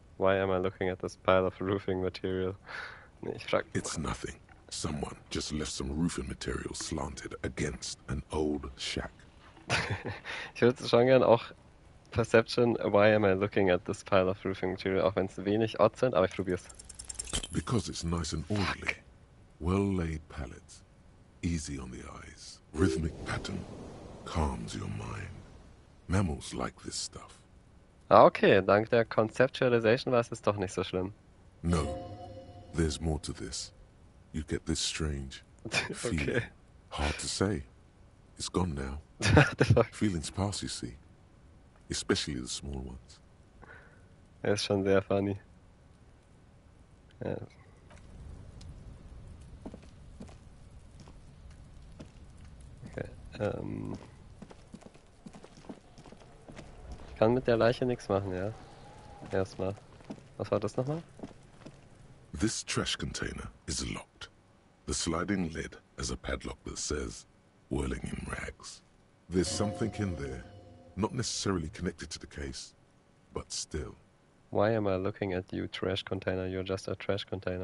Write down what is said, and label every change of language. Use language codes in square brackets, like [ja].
[en] Why am I looking at this pile of roofing material? [de] Nee, ich frag... [en] It's nothing. Someone just left some roofing material slanted against an old shack. [de] Ich würde schon gern auch Perception. [en] Why am I looking at this pile of roofing material? [de] Auch wenn es wenig Odds sind, aber ich probier's. [en] Because it's nice and orderly. Well-laid pallets. Easy on the eyes. Rhythmic pattern. Calms your mind. Mammals like this stuff. Ah, okay. [de] Dank der Conceptualization war es doch nicht so schlimm. [en] No. There's more to this. You get this strange feeling. Okay. Hard to say. It's gone now. Feelings pass, you see. Especially the small ones. [de] Er ist schon sehr funny. Ja. [en] Okay. [de] Ich kann mit der Leiche nichts machen, ja. Erstmal. Was war das nochmal? [en] This trash container is locked. The sliding lid has a padlock that says, whirling in rags. There's something in there, not necessarily connected to the case, but still. Why am I looking at you, trash container? You're just a trash container.